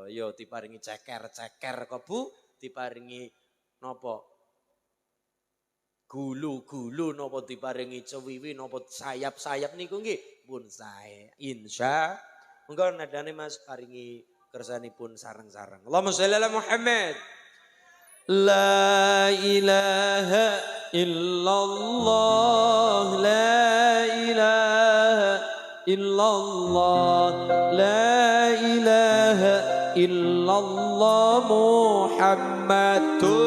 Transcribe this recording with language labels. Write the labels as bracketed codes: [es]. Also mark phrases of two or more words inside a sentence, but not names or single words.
[jv] Ya diparingi ceker-ceker kok Bu, diparingi napa? Gulu-gulu napa diparingi cewiwi napa sayap-sayap niku nggih pun sae. Insya monggo nadane Mas paringi kersanipun sareng-sareng. [ar] اللهم صل على محمد. لا إله إلا الله، لا إله إلا الله، لا إله إلا الله محمد